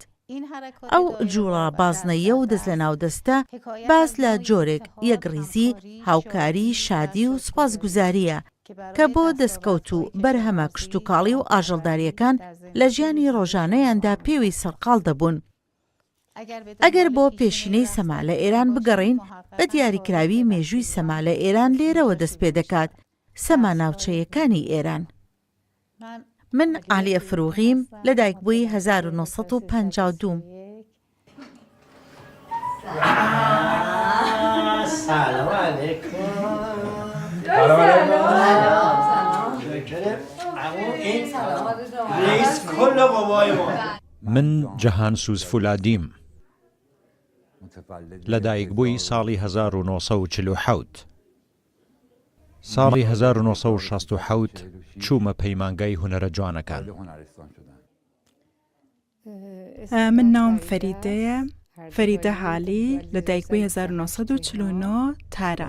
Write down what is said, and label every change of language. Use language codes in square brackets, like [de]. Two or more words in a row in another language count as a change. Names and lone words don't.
[ckb] ئەو جوڵە بازنەیە و دەست لە ناودەستە باز لە جۆرێک یەکڕیزی، هاوکاری، شادی و سوپاسگوزاریە کە بۆ دەستکەوت و بەرهەمە کشتوکاڵی و ئاژەڵداریەکان لە ژیانی ڕۆژانەیاندا پێوی سەرقاڵ دەبوون. ئەگەر بۆ پێشینەی سەما لە ئێران بگەڕین، بە دیاریکراوی مێژووی سەما لە ئێران لێرەوە دەست پێ دەکات سەما ناوچەیەکانی ئێران. من عالیە فروغیم لە دایکبووی 1952. [fa] سلام علیکم. رئیس کل قوای ما. [ckb] من جەهانسوز فولادیم لە دایکبووی ساڵی 1947. ساڵی 1967 چوومە پەیمانگای هونەرە جوانەکان. من ناوم فەریدەیە، فەریدە حالی لە دایکبووی 1949 تارە.